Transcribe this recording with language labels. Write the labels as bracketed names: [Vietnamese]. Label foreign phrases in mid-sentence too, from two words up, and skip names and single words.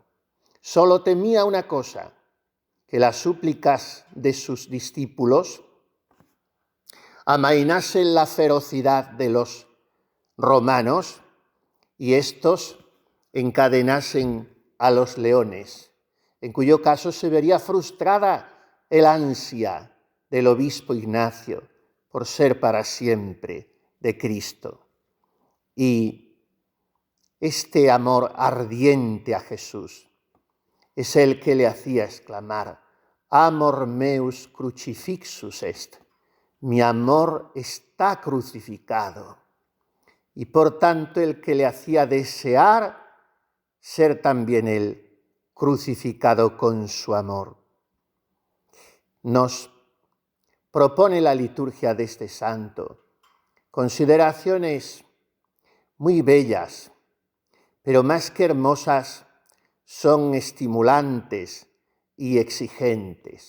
[Spanish] Solo temía una cosa, que las súplicas de sus discípulos amainasen la ferocidad de los romanos y estos encadenasen a los leones, en cuyo caso se vería frustrada el ansia del obispo Ignacio por ser para siempre de Cristo. Y este amor ardiente a Jesús es el que le hacía exclamar: [Latin] amor meus crucifixus est, [Spanish] mi amor está crucificado. Y por tanto el que le hacía desear ser también él crucificado con su amor. Nos propone la liturgia de este santo consideraciones muy bellas, pero más que hermosas, son estimulantes y exigentes.